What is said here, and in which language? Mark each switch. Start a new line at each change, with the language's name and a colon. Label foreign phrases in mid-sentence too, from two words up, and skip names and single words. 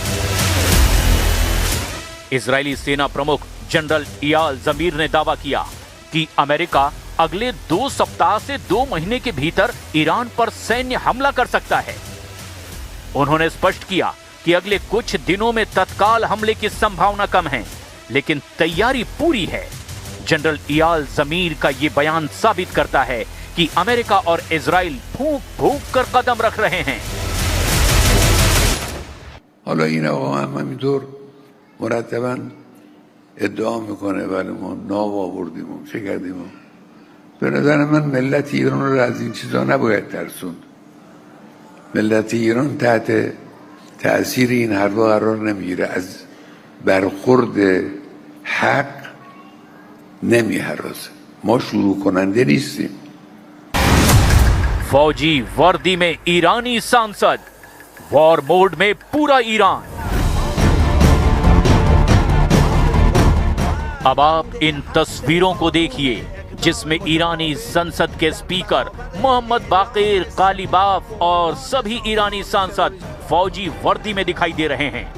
Hindi: इजरायली सेना प्रमुख जनरल इयाल जमीर ने दावा किया कि अमेरिका अगले 2 सप्ताह से 2 महीने के भीतर ईरान पर सैन्य हमला कर सकता है। उन्होंने स्पष्ट किया कि अगले कुछ दिनों में तत्काल हमले की संभावना कम है, लेकिन तैयारी पूरी है। जनरल इयाल ज़मीर का ये बयान साबित करता है कि अमेरिका और इजराइल फूंक फूंक कर कदम रख रहे हैं।
Persian: حالا این آقا هم همینطور مرتباً ادعا میکنه ولی ما ناو آوردیم و چه کردیم و به نظر من ملت ایران رو از این چیزا نباید ترسوند. ملت ایران تحت تأثیر این حرفا قرار نمیگیره، از برخورد حق نمیهراسه. ما شروع کننده نیستیم.
Hindi: फौजी वर्दी में ईरानी सांसद,
English: war mode
Hindi: में पूरा ईरान। अब आप इन तस्वीरों को देखिए जिसमें ईरानी संसद के स्पीकर मोहम्मद बाकिर कालीबाफ और सभी ईरानी सांसद फौजी वर्दी में दिखाई दे रहे हैं।